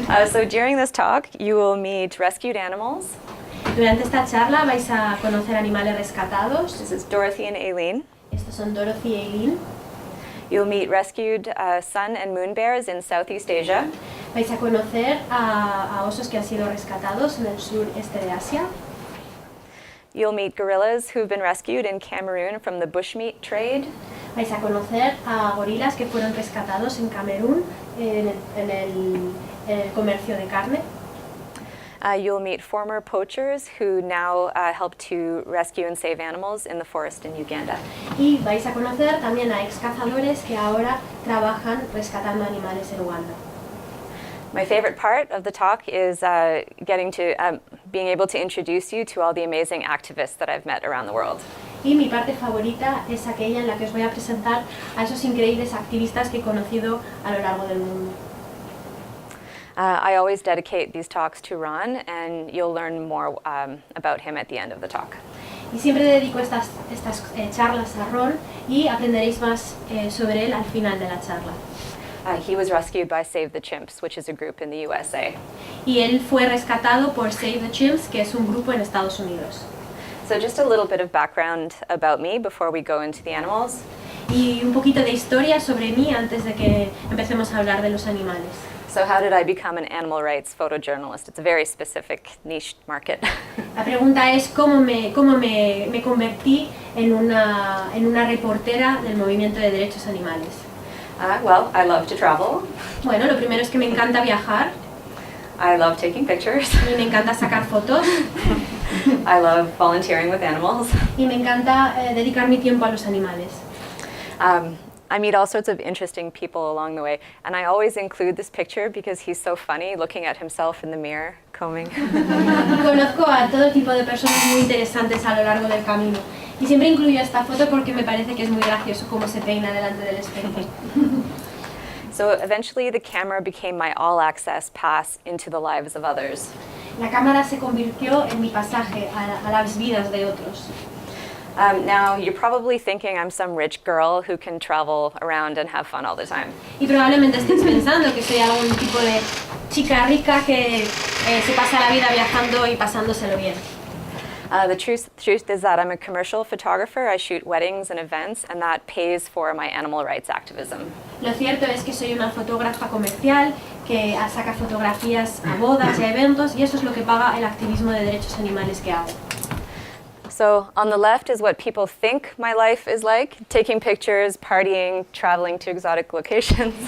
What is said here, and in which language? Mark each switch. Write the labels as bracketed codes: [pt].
[en] So during this talk, you will meet rescued animals. [es] Durante esta charla vais a conocer animales rescatados. [en] This is Dorothy and Aileen. [es] Estos son Dorothy y Aileen. [en] You'll meet rescued sun and moon bears in Southeast Asia. [es] Vais a conocer a osos que han sido rescatados en el sureste de Asia. [en] You'll meet gorillas who've been rescued in Cameroon from the bushmeat trade. [es] Vais a conocer a gorilas que fueron rescatados en Camerún en el comercio de carne. [en] You'll meet former poachers who now help to rescue and save animals in the forest in Uganda. [es] Y vais a conocer también a ex cazadores que ahora trabajan rescatando animales en Uganda. [en] My favorite part of the talk is being able to introduce you to all the amazing activists that I've met around the world. [es] Y mi parte favorita es aquella en la que os voy a presentar a esos increíbles activistas que he conocido a lo largo del mundo. [en] I always dedicate these talks to Ron, and you'll learn more about him at the end of the talk. [es] Y siempre dedico estas charlas a Ron y aprenderéis más sobre él al final de la charla. [en] He was rescued by Save the Chimps, which is a group in the USA. [es] Y él fue rescatado por Save the Chimps, que es un grupo en Estados Unidos. [en] So just a little bit of background about me before we go into the animals. [es] Y un poquito de historia sobre mí antes de que empecemos a hablar de los animales. [en] So how did I become an animal rights photojournalist? It's a very specific niche market. [es] La pregunta es cómo me convertí en una reportera del movimiento de derechos animales. [en] Well, I love to travel. [es] Bueno, lo primero es que me encanta viajar. [en] I love taking pictures. [es] Y me encanta sacar fotos. [en] I love volunteering with animals. [es] Y me encanta dedicar mi tiempo a los animales. [en] I meet all sorts of interesting people along the way, and I always include this picture because he's so funny looking at himself in the mirror, combing. [es] Conozco a todo tipo de personas muy interesantes a lo largo del camino. Y siempre incluyo esta foto porque me parece que es muy gracioso cómo se peina delante del espejo. [en] So eventually the camera became my all-access pass into the lives of others. [es] La cámara se convirtió en mi pasaje a las vidas de otros. [en] Now you're probably thinking I'm some rich girl who can travel around and have fun all the time. [es] Y probablemente estéis pensando que soy algún tipo de chica rica que se pasa la vida viajando y pasándoselo bien. [en] The truth is that I'm a commercial photographer. I shoot weddings and events, and that pays for my animal rights activism. [es] Lo cierto es que soy una fotógrafa comercial que saca fotografías a bodas y a eventos, y eso es lo que paga el activismo de derechos animales que hago. [en] So on the left is what people think my life is like, taking pictures, partying, traveling to exotic locations.